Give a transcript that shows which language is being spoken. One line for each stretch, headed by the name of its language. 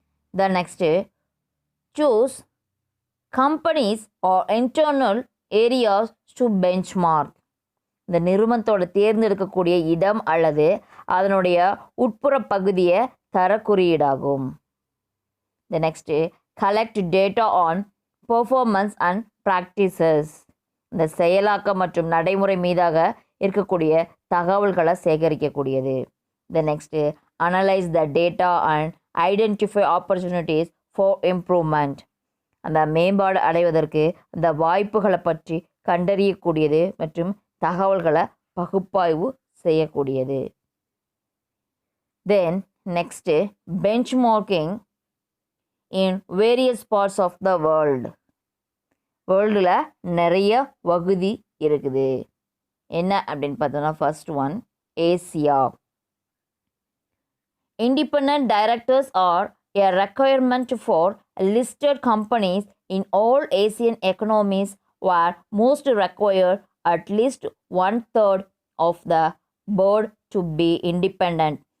English: The next, choose companies are internal areas to benchmark.
Tamil: இந்த நிறுவனத்தோட தேர்ந்தெடுக்கக்கூடிய இடம் அல்லது அதனுடைய உட்புற பகுதியை தர குறியீடாகும்.
English: The next, collect data on performance and practices.
Tamil: இந்த செயலாக்கம் மற்றும் நடைமுறை மீதாக இருக்கக்கூடிய தகவல்களை சேகரிக்கக்கூடியது.
English: The next, analyze the data and identify opportunities for improvement.
Tamil: அந்த மேம்பாடு அடைவதற்கு அந்த வாய்ப்புகளை பற்றி கண்டறியக்கூடியது மற்றும் தகவல்களை பகுப்பாய்வு செய்யக்கூடியது.
English: Then next, benchmarking in various parts of the world.
Tamil: வேர்ல்டில் நிறைய வகுதி இருக்குது. என்ன அப்படின்னு பார்த்தோன்னா
English: first one
Tamil: Asia.
English: Independent directors are a requirement for listed companies in all Asian economies, where most require at least 1/3 of the board to be independent.